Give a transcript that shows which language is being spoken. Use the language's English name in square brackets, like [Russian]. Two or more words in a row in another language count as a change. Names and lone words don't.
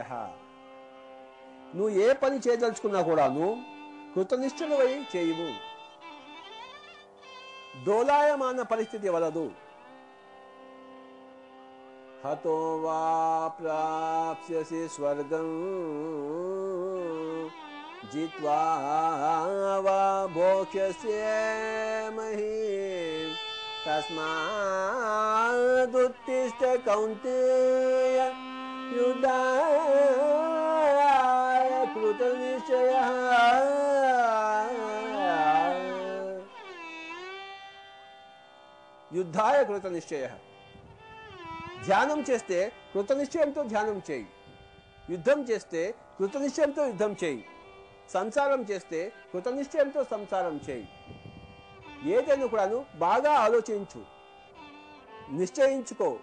[Telugu] నువ్వు ఏ పని చేయదలుచుకున్నా కూడా నువ్వు కృతనిశ్చయుడవై చేయవు. డోలాయమాన పరిస్థితి వలదు. [Sanskrit] హతో వా ప్రాప్స్యసి స్వర్గం जित्वा वा भोक्ष्यसे महीम् तस्मादुत्तिष्ठ कौन्तेय युद्धाय कृतनिश्चयः। युद्धाय कृतनिश्चयः. [Telugu] ధ్యానం చేస్తే కృతనిశ్చయంతో ధ్యానం చేయి. యుద్ధం చేస్తే కృతనిశ్చయంతో యుద్ధం చేయి. సంసారం చేస్తే కృతనిశ్చయంతో సంసారం చేయి. ఏదైనా కూడాను బాగా ఆలోచించు, నిశ్చయించుకో.